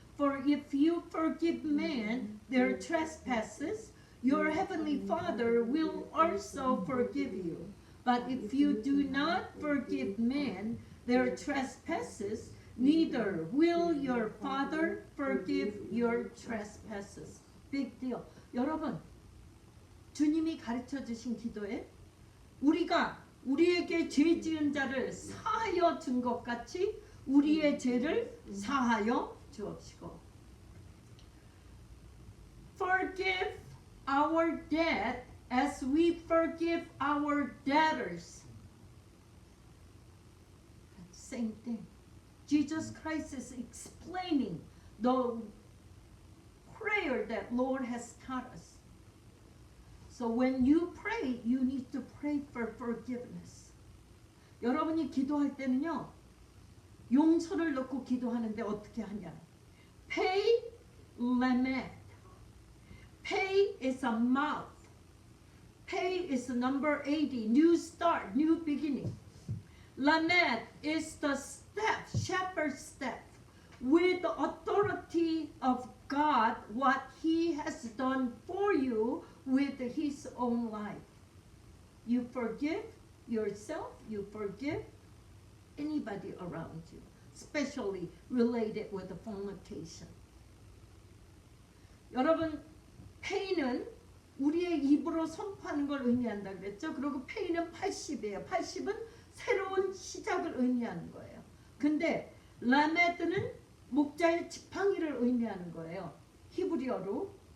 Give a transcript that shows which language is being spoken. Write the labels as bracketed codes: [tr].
[en] For if you forgive men their trespasses, your heavenly Father will also forgive you. But if you do not forgive men their trespasses, neither will your Father forgive your trespasses. Big deal. [ko] 여러분, 주님이 가르쳐 주신 기도에 우리가 우리에게 죄 지은 자를 사하여 준 것 같이 우리의 죄를 사하여 주옵시고. [en] Forgive our debt as we forgive our debtors. Same thing. Jesus Christ is explaining the prayer that Lord has taught us. So when you pray, you need to pray for forgiveness. [ko] 여러분이 기도할 때는요, 용서를 넣고 기도하는데 어떻게 하냐? [en] Pay lamet. Pay is a mouth. Pay is the number 80. New start, new beginning. Lamet is the step, shepherd's step, with the authority of God, what He has done for you with His own life. You forgive yourself, you forgive anybody around you, especially related with the fornication. [ko] 여러분, pay는 우리의 입으로 선포하는 걸 의미한다 그랬죠? 그리고 pay는 80이에요. 80은 새로운 시작을 의미하는 거예요. 근데 라메드는 목자의 지팡이를 의미하는 거예요. 히브리어로.